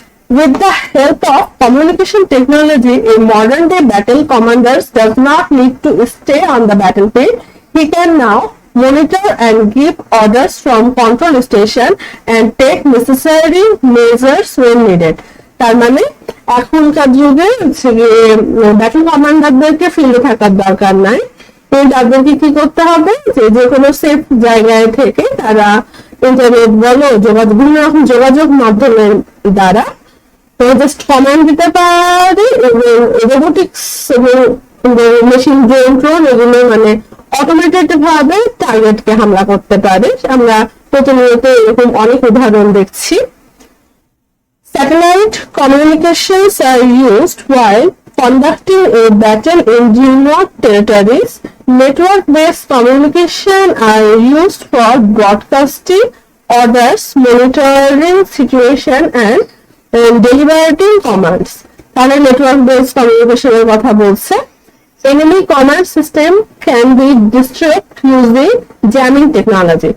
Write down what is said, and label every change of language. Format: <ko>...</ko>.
<en>With the help of communication technology, a modern day battle commander does not need to stay on the battlefield. He can now monitor and give orders from control station and take necessary measures when needed.</en> <bn>তার মানে এখনকার যুগে battle কমান্ডারদেরকে ফিল্ডে থাকার দরকার নাই। তাদেরকে কি করতে হবে যে কোনো সেফ জায়গায় থেকে তারা ইন্টারনেট বলো বিভিন্ন রকম যোগাযোগ মাধ্যমের দ্বারা জাস্ট কমান্ড দিতে পারে এবং রোবোটিক্স এবং মেশিন ড্রোন এগুলো মানে অটোমেটেড ভাবে টার্গেটকে হামলা করতে পারে। আমরা প্রতিনিয়ত এরকম অনেক উদাহরণ দেখছি।</bn> <en>Satellite communications are used while conducting a battle in remote territories. Network-based communication are used for broadcasting orders, monitoring situation and delivering commands.</en> <bn>তাহলে network-based communication এর কথা বলছে।</bn> <en>Enemy command system can be disrupted using jamming technology.</en>